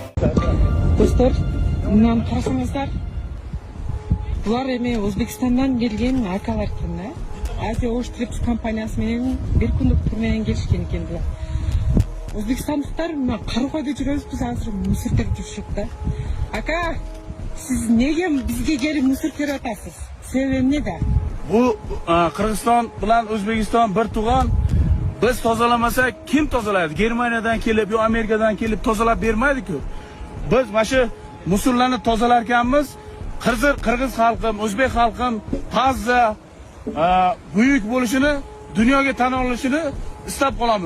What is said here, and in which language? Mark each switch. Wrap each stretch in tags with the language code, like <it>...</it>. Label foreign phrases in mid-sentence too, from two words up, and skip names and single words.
<ky>Достор, мынаны карасаңыздар, булар эми Өзбекстандан келген акалар экен, Азия Ош Трипс компаниясы менен бир күндүк тур менен келишкен экен булар. Өзбекстандыктар мына Карыгайда жүрөбүз, биз азыр мусор терип жүрүшөт да. Ака, сиз неге бизге келип мусор терип атасыз? Себеби эмнеде?</ky> <uz>Bu Kırgızistan bilan O'zbekiston bir tug'on. Biz tozalamasa kim tozalaydi? Germaniyadan kelib, yo Amerikadan kelib tozalab bermaydi-ku. Biz mana shu musullarni tozalarkanmiz. Qirg'iz xalqim, o'zbek xalqim tozza, buyuk bo'lishini, dunyoga tan olishini istab qolamiz.</uz>